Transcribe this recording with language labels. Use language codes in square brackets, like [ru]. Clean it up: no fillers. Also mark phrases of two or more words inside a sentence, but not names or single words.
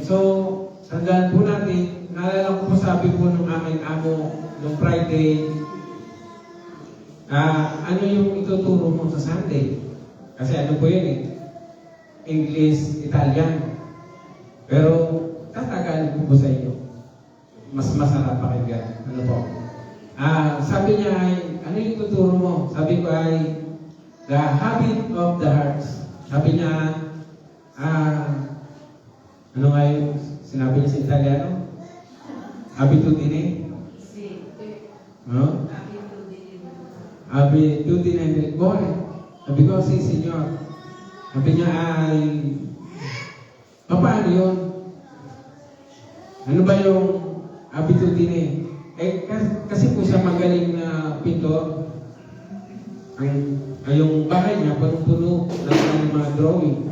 [tl] So, tandaan po natin, naalala ko po sabi po nung aming amo nung Friday, ano yung ituturo mo sa Sunday? Kasi ano po yun eh, English, Italian. Pero, tatagalin ko po sa inyo. Mas masarap pakinggan. Ano po? Sabi niya ay, ano yung tuturo mo? Sabi ko ay, [en] the habit of the heart. [tl] Sabi niya, ano nga yung sinabi niya sa Italiano? [it] Abitudine? No? Abitudine del cuore. [tl] Sabi ko, si Senyor. Sabi niya ay, paano yun? Ano ba yung abitudine? Kasi po siya magaling na pintor. Yung bahay niya, punong-puno ng mga drawing.